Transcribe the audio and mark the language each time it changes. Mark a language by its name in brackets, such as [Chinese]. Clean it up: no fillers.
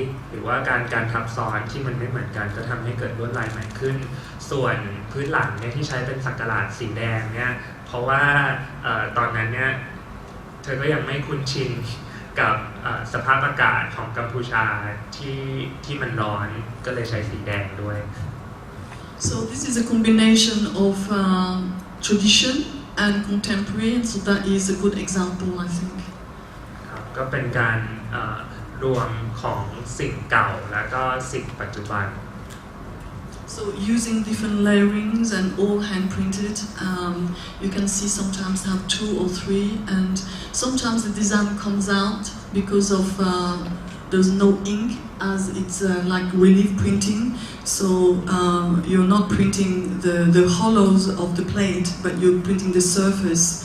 [Thai] หรือว่าการทับซ้อนที่มันไม่เหมือนกันก็ทำให้เกิดลวดลายใหม่ขึ้นส่วนพื้นหลังเนี่ยที่ใช้เป็นสักหลาดสีแดงเนี่ยเพราะว่าตอนนั้นเนี่ยเธอก็ยังไม่คุ้นชินกับสภาพอากาศของกัมพูชาที่มันร้อนก็เลยใช้สีแดงด้วย [English] So this is a combination of tradition and contemporary, so that is a good example, I think. [Thai] ครับก็เป็นการรวมของสิ่งเก่าและก็สิ่งปัจจุบัน [English] So using different layerings and all hand printed, you can see sometimes have 2 or 3, and sometimes the design comes out because of there's no ink, as it's like relief printing. So you're not printing the hollows of the plate, but you're printing the surface.